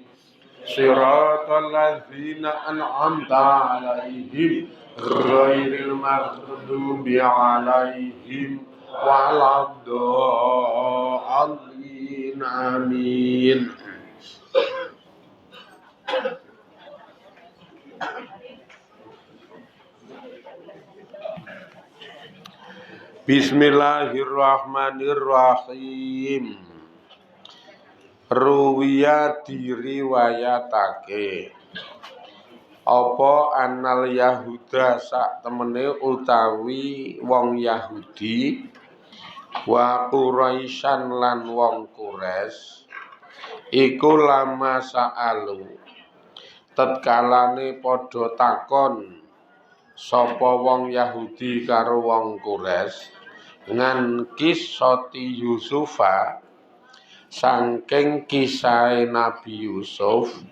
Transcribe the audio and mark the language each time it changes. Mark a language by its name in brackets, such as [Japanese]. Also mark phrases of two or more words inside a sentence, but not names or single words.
[Arabic] صراط الذين أنعمت عليهم غير المغضوب عليهم ولا الضالين. آمين. بسم الله الرحمن الرحيم. [Javanese] Ruwiya diriwayatake apa [Arabic] أن اليهود [Javanese] sak temene utawi wong Yahudi [Arabic] وقريشا [Javanese] lan wong Quraisy iku [Arabic] لما سألوا [Javanese] tetkalane padha takon sapa wong Yahudi karo wong Quraisy [Arabic] عن قصة يوسف [Javanese] saking kisah Nabi Yusuf.